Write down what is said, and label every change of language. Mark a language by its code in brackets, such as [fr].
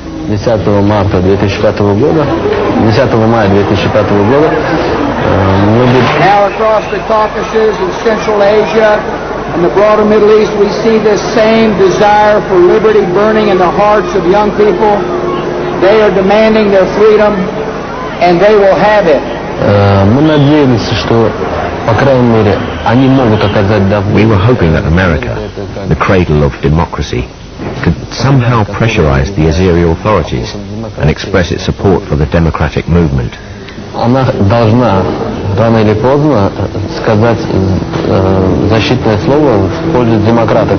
[ru] 10 марта 2005 года, 10 мая 2005 года. [en] Now across the Caucasus and Central Asia and the broader Middle East, we see this same desire for liberty burning in the hearts of young people. They are demanding their freedom, and they will have it. [ru] Мы надеялись, что, по крайней мере, они могут оказать давление. [en] We were hoping that America, the cradle of democracy, could somehow pressurize the Azeri authorities and express its support for the democratic movement. [ru] Она должна рано или поздно сказать защитное слово в пользу демократов.